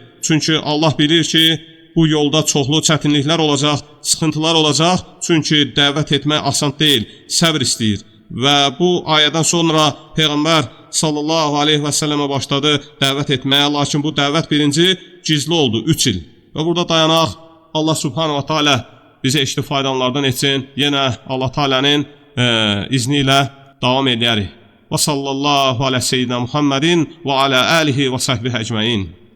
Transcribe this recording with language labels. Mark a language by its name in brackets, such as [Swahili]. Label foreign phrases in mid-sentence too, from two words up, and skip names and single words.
[Azerbaijani] Çünki Allah bilir ki, bu yolda çoxlu çətinliklər olacaq, sıxıntılar olacaq, çünki dəvət etmək asan deyil, səbr istəyir. və bu ayədən sonra Peyğəmbər [Arabic] صلى الله عليه وسلم [Azerbaijani] başladı dəvət etməyə, lakin bu dəvət birinci gizli oldu 3 il. Və burada dayanaq, Allah [Arabic] سبحانه وتعالى [Azerbaijani] bizə eşitib faydalanlardan etsin. Yenə Allah Teala'nın izni ilə davam edərik. [Arabic] وصلى الله على سيدنا محمد وعلى آله وصحبه أجمعين.